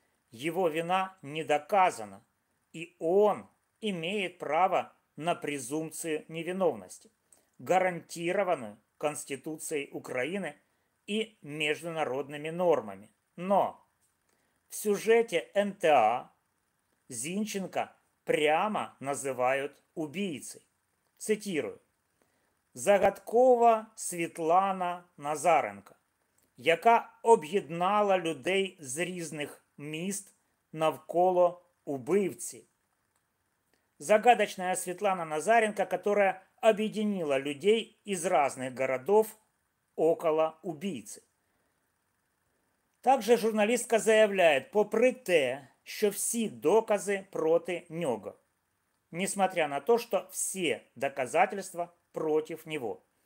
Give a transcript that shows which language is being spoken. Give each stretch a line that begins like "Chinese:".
Russian: Его вина не доказана, и он имеет право на презумпцию невиновности, гарантированную Конституцией Украины и международными нормами. Но в сюжете НТА Зинченко прямо называют убийцей. Цитирую.
Ukrainian: Загадкова Світлана Назаренко, яка об'єднала людей з різних міст навколо убивці.
Russian: Загадочная Светлана Назаренко, которая объединила людей из разных городов около убийцы. Также журналістка заявляет,
Ukrainian: попри те, що всі докази проти нього,
Russian: несмотря на то, что все доказательства против него.